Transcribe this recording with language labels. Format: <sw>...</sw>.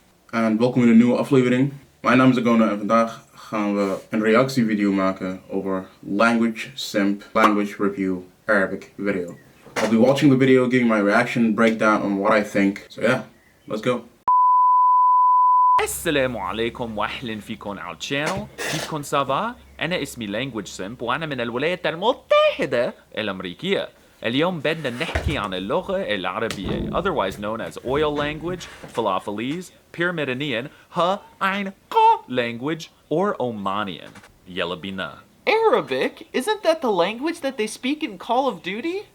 <nl>En welkom in een nieuwe aflevering. Mijn naam is Agona en vandaag gaan we een reactievideo maken over Language Simp, Language Review, Arabic video.</nl> <en>I'll be watching the video, giving my reaction, breakdown on what I think. So yeah, let's go.</en> <ar>السلام عليكم واهلا فيكم على الشانل. كيفكم سافا؟ أنا اسمي Language Simp وأنا من الولايات المتحدة الأمريكية. اليوم بدنا نحكي عن اللغة العربية</ar> <en>otherwise known as oil language, Falafelese, Pyramidanian, Ha Ain Qa language, or Omanian.</en> <ar>Yalla bina.</ar> <en>Arabic? Isn't that the language that they speak in Call of Duty?</en>